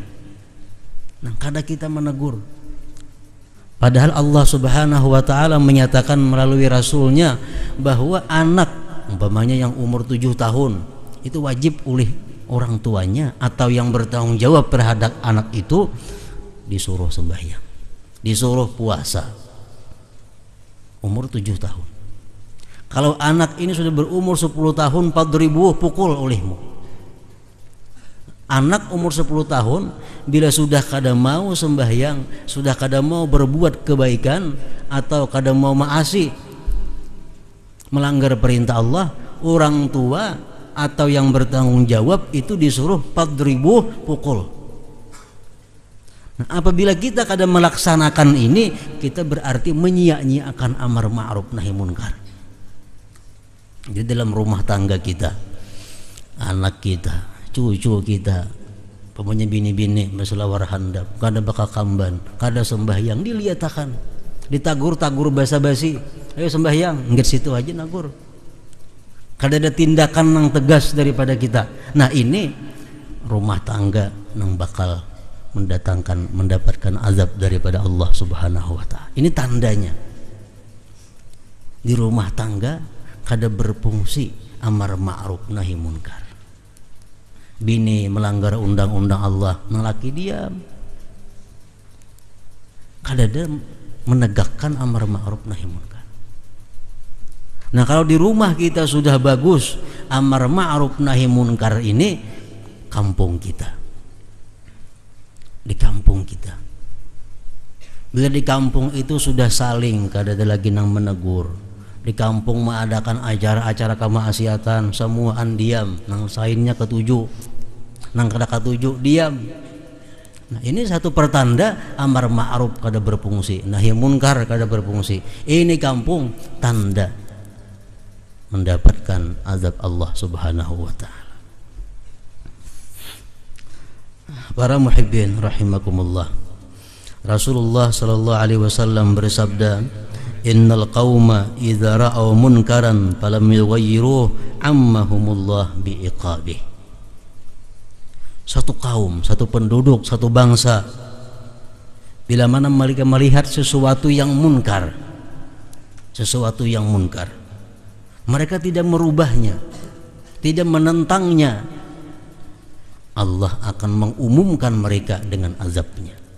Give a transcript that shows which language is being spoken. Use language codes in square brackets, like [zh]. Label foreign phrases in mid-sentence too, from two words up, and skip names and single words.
[id] Nah, kadang kita menegur. Padahal Allah [ar] سبحانه وتعالى [id] menyatakan melalui rasulnya bahwa anak umpamanya yang umur 7 tahun itu wajib oleh orang tuanya atau yang bertanggung jawab terhadap anak itu disuruh sembahyang, disuruh puasa. Umur 7 tahun. Kalau anak ini sudah berumur 10 tahun, 4.000 pukul olehmu. Anak umur 10 tahun bila sudah kada mau sembahyang, sudah kada mau berbuat kebaikan atau kada mau maasi, melanggar perintah Allah, orang tua atau yang bertanggung jawab itu disuruh 4.000 pukul. Nah, apabila kita kada melaksanakan ini, kita berarti menyia-nyiakan amar ma'ruf nahi munkar. [bjn] Jadi dalam rumah tangga kita, anak kita, cucu kita, pokoknya bini-bini berselawar handap, kada bakal kamban, kada sembahyang, diliatakan, ditagur-tagur basa-basi, ayo sembahyang, enggak situ aja nagur. [id] Kada ada tindakan yang tegas daripada kita. Nah, ini rumah tangga yang bakal mendapatkan azab daripada Allah [ar] سبحانه وتعالى. [id] Ini tandanya. Di rumah tangga kada berfungsi amar ma'ruf nahi munkar. Bini melanggar undang-undang Allah, lelaki diam. Kada ada menegakkan amar ma'ruf nahi munkar. Nah, kalau di rumah kita sudah bagus amar ma'ruf nahi munkar ini, kampung kita, di kampung kita, bila di kampung itu sudah saling kada ada lagi nang menegur, di kampung mengadakan acara-acara kemaksiatan, semua diam, nang sainnya ketujuh, nang kada ketujuh diam. Nah, ini satu pertanda amar ma'ruf kada berfungsi, nahi munkar kada berfungsi. Ini kampung tanda mendapatkan azab Allah [ar] سبحانه وتعالى. [id] Para [ar] المحبين رحمكم الله, [id] Rasulullah [ar] صلى الله عليه وسلم [id] bersabda, [ar] إن القوم إذا رأوا منكرا فلم يغيروه عمهم الله بعقابه. [id] Satu kaum, satu penduduk, satu bangsa, bila mana mereka melihat sesuatu yang munkar, mereka tidak merubahnya, tidak menentangnya, Allah akan mengumumkan mereka dengan azabnya.